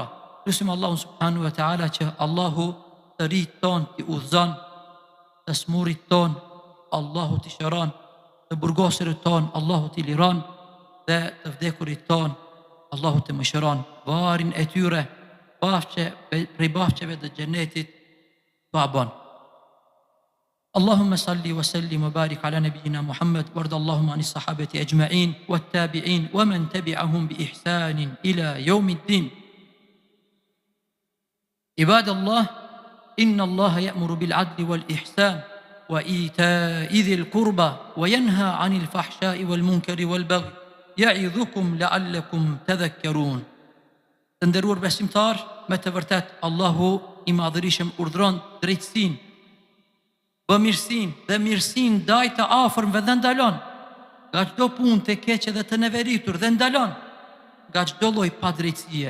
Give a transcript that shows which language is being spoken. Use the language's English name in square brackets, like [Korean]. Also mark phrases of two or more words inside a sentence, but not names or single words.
[Albanian] Lusim Allahun [Arabic] سبحانه وتعالى [Albanian] që Allahu të rijt ton t'i udhëzon, të smurit ton Allahu t'i shëron, të burgosërit ton Allahu t'i liron dhe të vdekurit ton Allahu të mëshiron, varin e tyre prej bafqeve të xhenetit të abon. [Arabic] اللهم صل وسلم وبارك على نبينا محمد وارض اللهم عن الصحابة أجمعين والتابعين ومن تبعهم بإحسان إلى يوم الدين. عباد الله، إن الله يأمر بالعدل والإحسان وإيتاء ذي القربى وينهى عن الفحشاء والمنكر والبغي يعظكم لعلكم تذكرون. [Albanian] Të nderuar besimtar, me të vërtet Allahu i madhërisëm urdhron drejtësinë, bëmirësinë dhe mirësinë ndaj të afërmve dhe ndalon nga çdo punë të keqe dhe të neveritur dhe ndalon nga çdo lloj padrejtësie.